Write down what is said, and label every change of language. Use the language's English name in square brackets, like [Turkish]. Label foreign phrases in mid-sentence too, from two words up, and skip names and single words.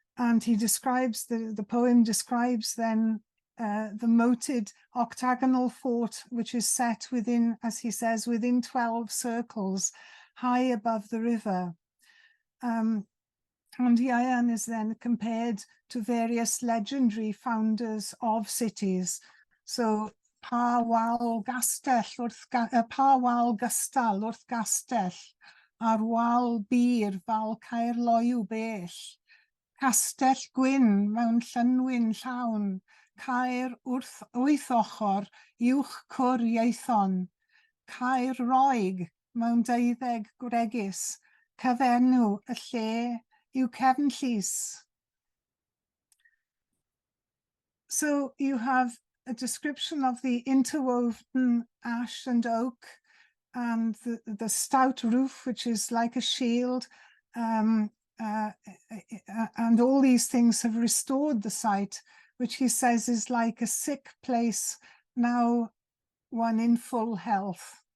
[English] And he describes, the poem describes then the moated octagonal fort, which is set within, as he says, within 12 circles, high above the river. And Ieuan is then compared to various legendary founders of cities. [Welsh] So pa wal gastell pa wal gystal wrth gastell, a'r wal bir fel Caerloyw bell. Castell gwyn mewn llynwyn llawn, Caer wrth 8 ochr, uwch cwr ieithon. Caer Roeg mewn 12 gwregus, cyfenw y lle yw Cefn Llys. [English] So you have a description of the interwoven ash and oak and the stout roof, which is like a shield. And all these things have restored the site, which he says is like a sick place, now one in full health.